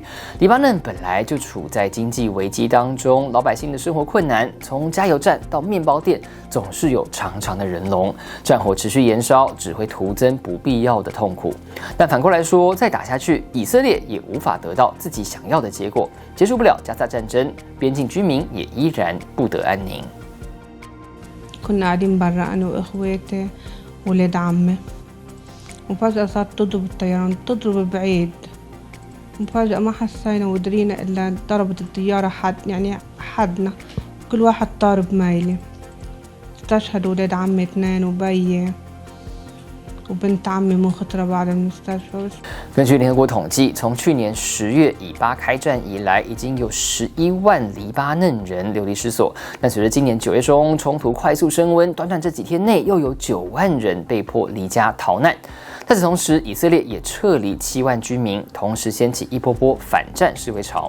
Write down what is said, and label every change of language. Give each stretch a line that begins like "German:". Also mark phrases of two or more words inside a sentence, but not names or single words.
Chinese: 黎巴嫩本来就处在经济危机当中，老百姓的生活困难，从加油站到面包店，总是有长长的人龙。战火持续延烧，只会徒增不必要的痛苦。但反过来说，再打下去，以色列也无法得到自己想要的结果，结束不了加萨战争，边境居民也依然不得安宁。
Arabic: كنا قاعدين برا أنا وإخواتي ولاد عمي وفجأة صارت تضرب الطيران تضرب بعيد وفجأة ما حسينا ودرينا إلا ضربت الطيارة حدنا كل واحد طار بميلة استشهد ولاد عمي 2 وبيي وبنت عمي مخطرة بعد المستشفى。
Chinese: 根据联合国统计，从去年10月以巴开战以来，已经有11万黎巴嫩人流离失所。但随着今年9月中冲突快速升温，短短这几天内又有9万人被迫离家逃难。在此同时，以色列也撤离7万居民，同时掀起一波波反战示威潮。